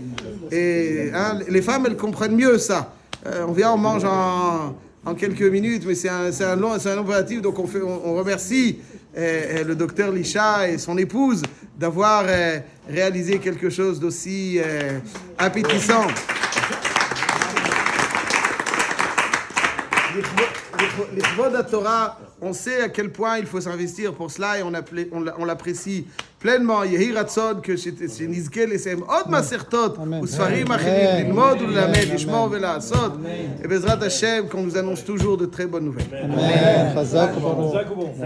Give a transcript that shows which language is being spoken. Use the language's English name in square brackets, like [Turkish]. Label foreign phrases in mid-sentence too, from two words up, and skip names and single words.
[French] Et les femmes, elles comprennent mieux ça. On vient, on mange en quelques minutes, mais c'est un long opératif, donc on remercie le docteur Lisha et son épouse d'avoir réalisé quelque chose d'aussi appétissant. [Hebrew] לכבוד התורה, [French] on sait à quel point il faut s'investir pour cela et on l'apprécie pleinement. [Hebrew] יהי רצון, que שנזכה לסיים עוד מסכתות וספרים אחרים, ללמוד וללמד, לשמור ולעשות. Et בעזרת השם, [French] qu'on nous annonce toujours de très bonnes nouvelles. Amen.